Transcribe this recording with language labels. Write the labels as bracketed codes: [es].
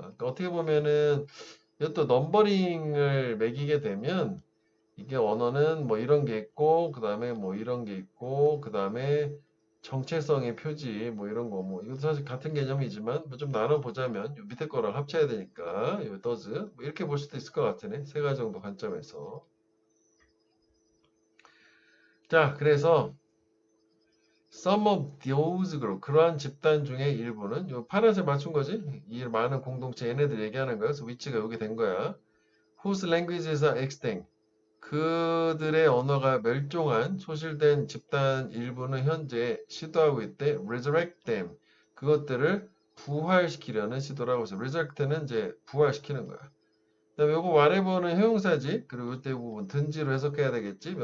[ko] 그러니까 어떻게 보면은, 이것도 넘버링을 매기게 되면, 이게 언어는 뭐 이런 게 있고, 그 다음에 뭐 이런 게 있고, 그 다음에 정체성의 표지, 뭐 이런 거, 뭐, 이것도 사실 같은 개념이지만, 뭐 좀 나눠보자면, 요 밑에 거랑 합쳐야 되니까, 요 does, 뭐 이렇게 볼 수도 있을 것 같으네. 세 가지 정도 관점에서. 자, 그래서, [en] some of those group, [ko] 그러한 집단 중에 일부는, 요 파란색 맞춘 거지? 이 많은 공동체, 얘네들 얘기하는 거야. 그래서 위치가 여기 된 거야. [en] whose languages are extinct. [ko] 그들의 언어가 멸종한 소실된 집단 일부는 현재 시도하고 있대. [en] resurrect them. [ko] 그것들을 부활시키려는 시도라고 해서 resurrect는 이제 부활시키는 거야. 그다음에 요거 whatever는 형용사지. 그리고 이때 부분 든지로 해석해야 되겠지.